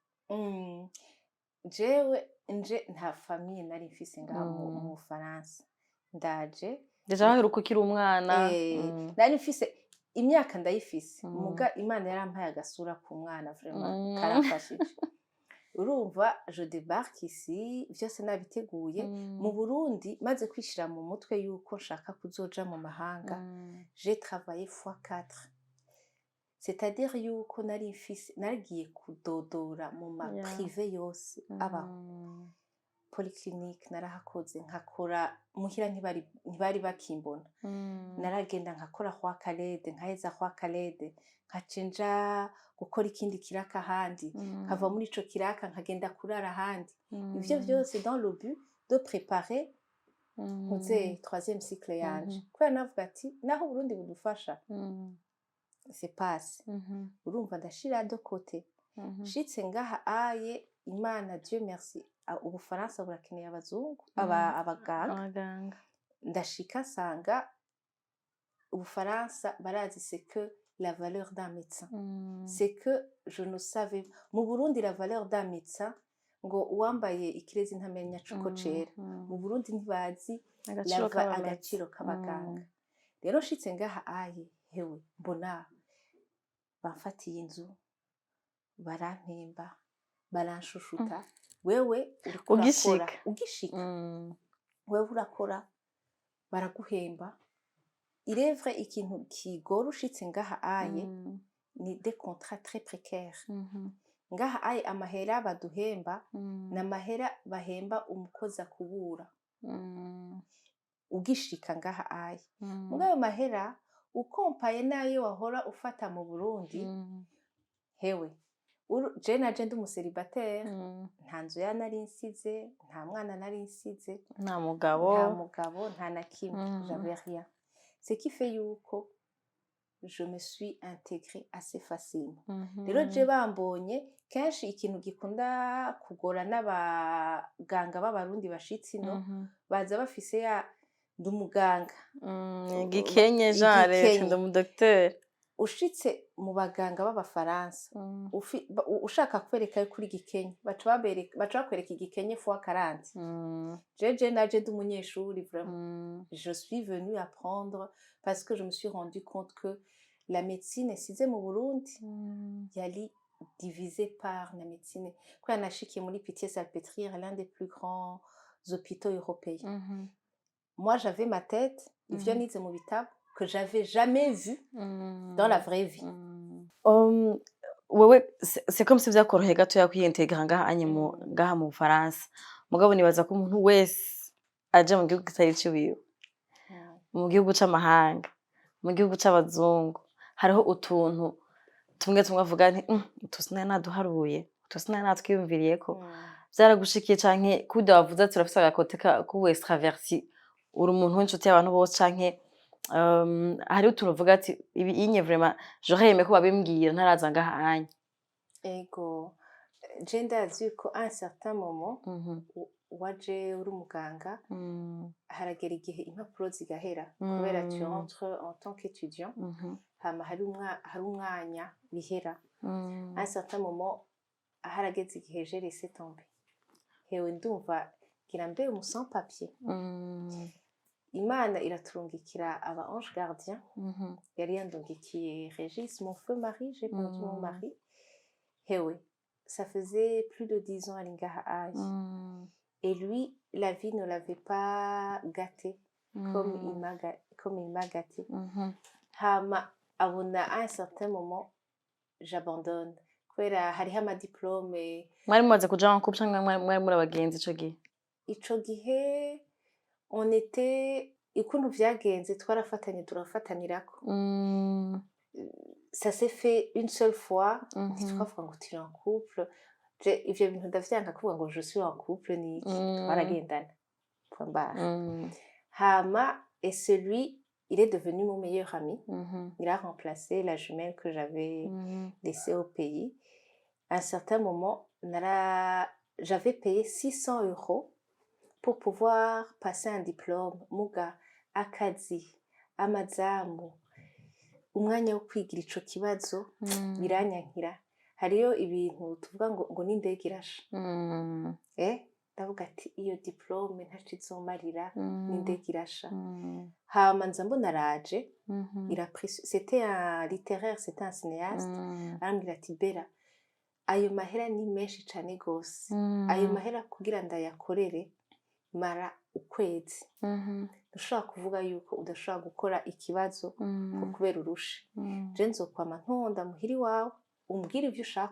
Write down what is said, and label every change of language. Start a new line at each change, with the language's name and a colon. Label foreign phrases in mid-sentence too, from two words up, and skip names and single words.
Rundi: Jewe nje nta famille nari mfise ngaha mu Faransa ndaje deja waheruka ukiri umwana nari mfise imyaka ndayifise muga Imana yarampaye agasura ku mwana vraiment karafashije urumva
French: je débarque ici
Rundi: vyose nabiteguye mu Burundi maze kwishira mu mutwe yuko nshaka kuzoja mu mahanga
French: j'ai travaillé fois 4 c'est-à-dire
Rundi: yuko narigiye kudodora mu ma privé yose abaho polyclinique narahakoze nkakora muhira ntibari bakimbona naragenda nkakora kwa Kalede nkaheza kwa Kalede nkacinja gukora ikindi kiraka ahandi nkava muri ico kiraka nkagenda kurara ahandi ivyo vyose
French: dans le but de préparer
Rundi: muze 3e cycle yanje kubera navuga ati naho Burundi budufasha
French: c'est passe
Rundi: urumva ndashira
French: de côté
Rundi: shitse ngaha aye Imana
French: Dieu merci
Rundi: Ubufaransa burakeneye abazungu abaganga ndashika nsanga Ubufaransa barazi
French: c'est que la valeur d'un médecin c'est que je ne savais
Rundi: mu Burundi
French: la valeur d'un médecin
Rundi: ngo uwambaye ikirezi ntamenya cuko cera mu Burundi ntibazi agaciro k'abaganga rero shitse ngaha aye hewe mbona bamfatiye inzu barampemba baranshushuta wewe ugishika wewe urakora baraguhemba irevre ikintu kigora ushitse ngaha aye ni
French: des contrats très précaires
Rundi: ngaha aye amahera baduhemba n'amahera bahemba umukozi akubura ugishika ngaha aye mugayo mahera ukompaye nayo wahora ufata mu Burundi hewe je naje ndi umuseribateri nta nzu ya nari nsize nta mwana nari nsize nta mugabo nta na kimwe
French: j'avais rien ce qui fait
Rundi: yuko
French: je me suis intégrée assez facilement
Rundi: rero je bambonye kenshi ikintu gikunda kugora n'abaganga b'abarundi bashitsi no baza bafise ya ndumuganga gikenye genre ndi umudokiteri ushitse mu baganga b'abafaransa ushaka kwereka kuri gikenye baca bakwereka igikenye fois 40 je naje ndi
French: umunyeshuri vraiment je suis venue apprendre parce que je me suis rendu compte que la médecine
Rundi: size mu Burundi yali
French: divisée par la médecine quoi
Rundi: nashikiye muri
French: Pitié-Salpêtrière l'un des plus grands hôpitaux européens moi j'avais ma tête
Rundi: ivyo nize mu bitabo
French: que j'avais jamais vu dans la vraie vie.
Rundi: Wewe
French: c'est comme si
Rundi: vyakoroheye gatoya kwiyintegra ngaha mu Bufaransa mugabo nibaza ko umuntu wese aje mu gihugu kitari ciwiwe mu gihugu c'amahanga mu gihugu c'abazungu hariho utuntu tumwe avuga nti utusina naduharuye utusina natwiyumviriye ko vyaragushikiye canke kuda wavuze ati urafise agakote ku extraverti uri umuntu w'inshuti y'abantu bose canke hari utuntu uvuga ati ibi inye vraiment
French: j'aurais aimé
Rundi: ko babimbwira ntaraza ngaha anya ego je ndazi ko
French: à un certain moment
Rundi: waje uri umuganga haragera igihe impapuro zigahera kubera
French: tu entres en tant qu'étudiant
Rundi: hama hari umwanya bihera
French: à un certain moment
Rundi: harageze igihe
French: j'ai laissé tomber
Rundi: hewe ndumva ngira
French: mbe sans papier
Rundi: Imana iraturungikira aba
French: ange gardien
Rundi: yari yandungikiye
French: Régis mon feu mari j'ai perdu mon mari hewe ça faisait plus de 10 ans à Lingahaï et lui la vie ne l'avait pas gâté comme il m'a gâté
Rundi: hama abona
French: à un certain moment j'abandonne
Rundi: kubera hariho amadiplome mwari mumaze kuja nko canke mwari muri abagenzi ico gihe
French: on était
Rundi: ikuntu vyagenze twarafatanye turafatanirako
French: ça s'est fait une seule fois
Rundi: ntitwavuga ngo turi
French: en couple
Rundi: ivyo bintu ndavyanka kuvuga ngo
French: je suis en couple
Rundi: ni twaragendana
French: hama et celui il est devenu mon meilleur ami il a remplacé la jumelle que j'avais laissée au pays à un certain moment j'avais payé 600 € pour pouvoir passer un diplôme
Rundi: muga akazi amazamu umwanya wo kwigira ico kibazo biranyankira hariyo ibintu tuvuga ngo n'indege irasha ndavuga ati iyo diplôme ntaco izomarira n'indege irasha hama nza mbona araje
French: c'était un littéraire c'était un cinéaste
Rundi: arambwira ati Bella ayo mahera ni menshi cyane gose ayo mahera kugira ndayakorere mara ukwezi ushobora kuvuga yuko udashobora gukora ikibazo kubera urushe je nzokwama ntonda muhiri wawe umbwira ivyo ushaka